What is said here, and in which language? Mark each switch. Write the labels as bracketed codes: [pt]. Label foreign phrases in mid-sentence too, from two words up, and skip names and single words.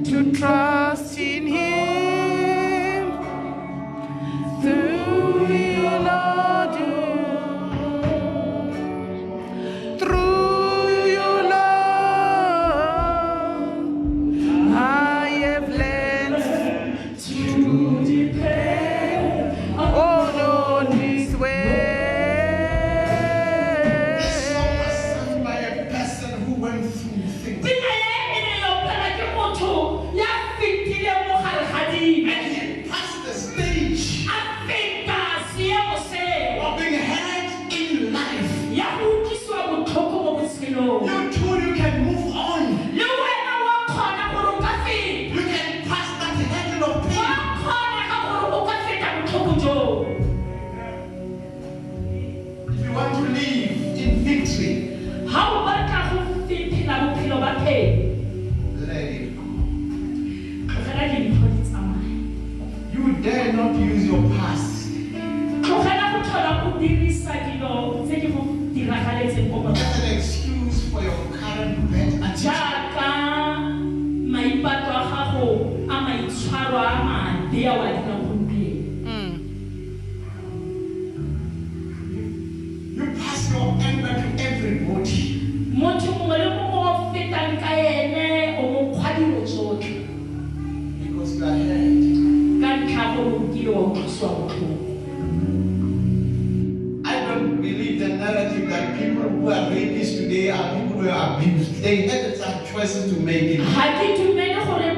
[en] To trust in Him through your Lord, through your love, I have learned To depend on His way. This song was sung by a person who went through things. [tn] pina e ne yo opela ke motho ya fetile mo gare ga dilo. [en] And he passed the stage [tn] A feta seemo seo [en] of being hurt in life. [tn] ya go utlwisiwa botlhoko mo botshelong. [en] You too, you can move on. [tn] Le wena wa kgona gore o ka feta. [en] You can pass that hurdle of [tn] Wa [en] pain. [tn] kgona ka gore o ka feta botlhoko joo. [en] If you want to live in victory, [tn] Ha o batla go phela bophelo ba phelo, [en] let it go. [tn] tlogela dintho di tsamaye. [en] You dare not use your past [tn] Tlogela go tlhola go dirisa dilo tse di go diragaletseng ko [en] as [tn] morago. [en] an excuse for your current bad attitude. [tn] Jaaka maipato a gago a maitshwaro a madi a wa dirang gompieno. [en] You pass your anger to everybody [tn] Motho mongwe le mongwe o fetang ka ene o mo kgwa dilo tsotlhe [en] because you are hurt. [tn] ka ntlha gore o kile wa utlwisiwa botlhoko. [en] I don't believe the narrative that people who are rapists today are people who are abused. They had some choices to make it. [tn] Ga ke dumele